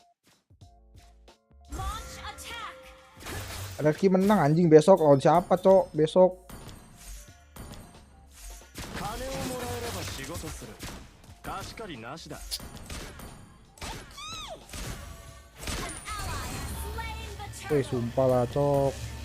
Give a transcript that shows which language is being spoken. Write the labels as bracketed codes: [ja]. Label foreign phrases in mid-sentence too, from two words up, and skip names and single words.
[id] Reski menang anjing besok lawan siapa, Cok? Besok. [ja] 金をもらえれば仕事する。貸し借りなしだ。 [id] Sumpah lah, Cok.